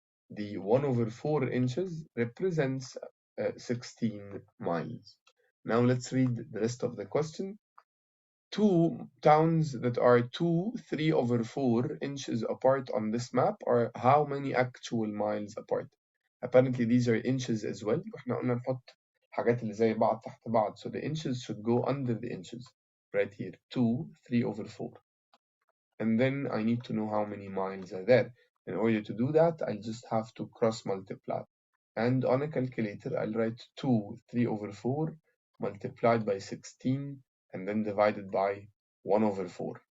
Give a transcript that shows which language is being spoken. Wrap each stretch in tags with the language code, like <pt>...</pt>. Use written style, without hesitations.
<en>The 1/4 inches represents 16 miles. Now let's read the rest of the question. 2 towns that are 3/4 inches apart on this map are how many actual miles apart? Apparently these are inches as well.</en> <ar>واحنا قلنا نحط حاجات اللي زي بعض تحت بعض.</ar> <en>So the inches should go under the inches. Right here. 3/4. And then I need to know how many miles are there. In order to do that, I'll just have to cross multiply. And on a calculator, I'll write 3/4 multiplied by 16 and then divided by 1/4.</en>